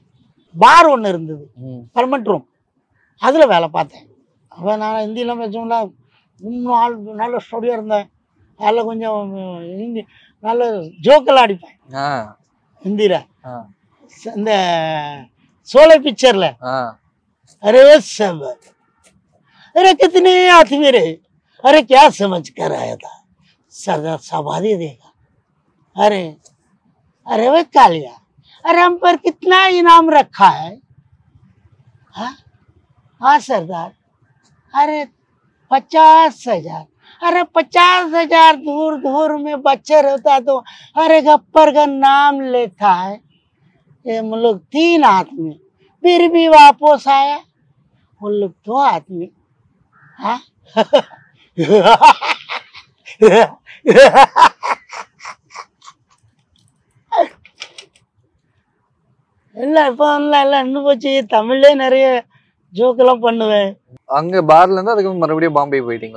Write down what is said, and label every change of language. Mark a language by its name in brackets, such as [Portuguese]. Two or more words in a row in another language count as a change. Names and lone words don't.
[Tamil] பார் ஒன்று இருந்தது, பர்மனெண்ட் ரூம், அதில் வேலை பார்த்தேன். அப்போ நான் ஹிந்திலாம் பேசணும்ல, நல்ல ஸ்டடியாக இருந்தேன். அதில் கொஞ்சம் ஹிந்தி நல்ல ஜோக்கெல்லாம் அடிப்பேன் ஹிந்தியில். இந்த சோலை பிக்சரில் [Hindi] அரே सब अरे कितने आदमी रहे, अरे क्या समझ कर आया था, सरदार साहब देगा, अरे अरे वे कालिया, अरे हम पर कितना इनाम रखा है? हाँ सरदार, अरे 50,000, अरे 50,000 दूर दूर में बच्चे रहता तो अरे गप्पर का नाम लेता है। ये हम लोग 3 आदमी, फिर भी वापस आया, वो लोग 2 आदमी। [Tamil] हाँ இல்லை இப்போ எல்லாம் இன்னும் போச்சு. தமிழ்லே நிறைய ஜோக்கெல்லாம் பண்ணுவேன். அங்க பார்ல இருந்து அதுக்கு மறுபடியும் பாம்பே போயிட்டீங்களா?